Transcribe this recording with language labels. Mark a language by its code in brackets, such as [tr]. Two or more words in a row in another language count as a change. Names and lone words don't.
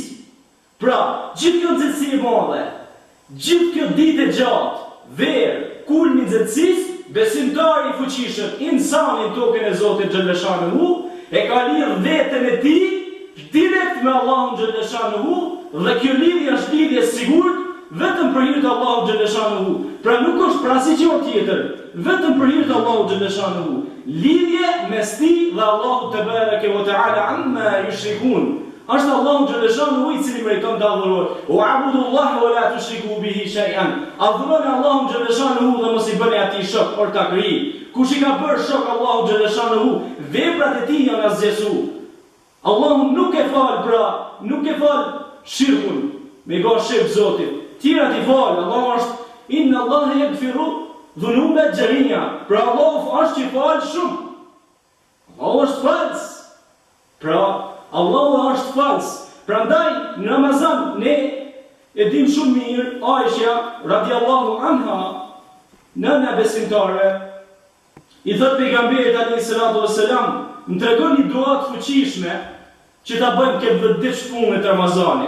[sq] Pra, gjithë kjo nxehtësi e madhe, gjithë kjo ditë e gjatë, verë, kulmi i nxehtësisë, besimtari i fuqishëm, insani në tokën e Zotit xhallashanuhu, e ka lidhur veten e tij direkt me Allahun xhallashanuhu, dhe kjo lidhje është lidhje sigurt vetëm për hir të Allahut xhallashanuhu. Pra nuk është për asnjë gjë tjetër, vetëm për hir të Allahut xhallashanuhu. Lidhje mes tij dhe Allahut [ar] تبارك وتعالى عما يشركون. [sq] Është Allahu xhallashanuhu i cili meriton të adhurohet. [ar] واعبدوا الله ولا تشركوا به شيئا. [sq] Adhuroni Allahun xhallashanuhu dhe mos i bëni atij shok or takri. Kush i ka bërë shok Allahu xhallashanuhu, veprat e tij janë asgjësu. Allahu nuk e fal shirkun, me ba shirk Zotit. Tjera ti fal, Allahu është, [ar] إن الله يغفر الذنوب جميعا. [sq] Pra Allahu është që fal shumë. Allahu është falës. Pra Allahu është falës. Prandaj në Ramazan ne e dim shumë mirë, Aisha [ar] رضي الله عنها, [sq] nëna besimtare, i thot pejgamberit [ar] عليه الصلاة والسلام, [sq] më tregon një dua të fuqishme që ta bëjmë këtë 10 ditë shpunë të Ramazanit.